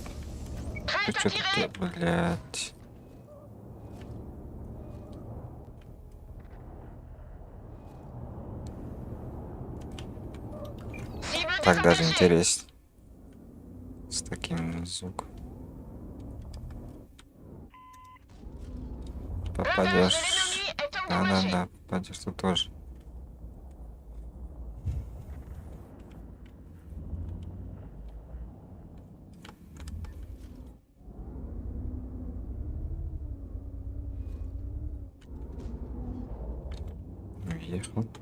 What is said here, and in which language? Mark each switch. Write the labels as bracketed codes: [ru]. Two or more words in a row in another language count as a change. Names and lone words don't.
[ru] Ты [fr] Prêt à [ru] чё [fr] tirer. [ru] такое, блядь? [fr] Cible [ru] Так даже [fr] désengagée. [ru] интереснее. С таким звуком. [fr] Radar de [ru] Попадешь. [fr] l'ennemi est [ru] Да, [fr] endommagé. [ru] да, попадешь ты тоже. Уехал.